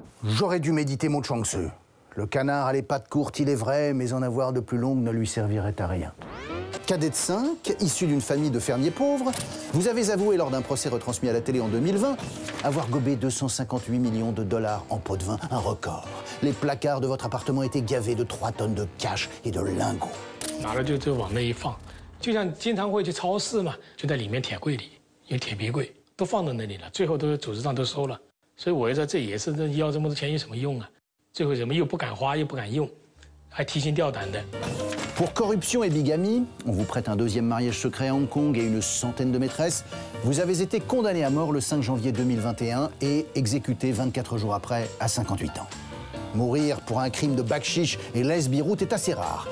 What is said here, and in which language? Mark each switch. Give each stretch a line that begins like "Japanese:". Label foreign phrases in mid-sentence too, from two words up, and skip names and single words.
French: J'aurais dû méditer mon Chuang Tzu. Le canard a les pattes courtes, il est vrai, mais en avoir de plus longues ne lui servirait à rien. Cadet de 5, issu d'une famille de fermiers pauvres, vous avez avoué lors d'un procès retransmis à la télé en 2020 avoir gobé 258 millions de dollars en pot de vin, un record. Les placards de votre appartement étaient gavés de 3 tonnes de cash et de lingots.
Chinese: 拿了就往那一放，就像经常会去超市嘛，就在里面铁柜里，有铁皮柜都放在那里了，最后都组织上都收了，所以我觉得这也是要这么多钱有什么用啊？最后怎么又不敢花又不敢用，还提心吊胆的。
French: Pour corruption et bigamie, on vous prête un deuxième mariage secret à Hong Kong et une centaine de maîtresses. Vous avez été condamné à mort le 5 janvier 2021 et exécuté 24 jours après à 58 ans. Mourir pour un crime de bakchiche et lèse-biroute est assez rare.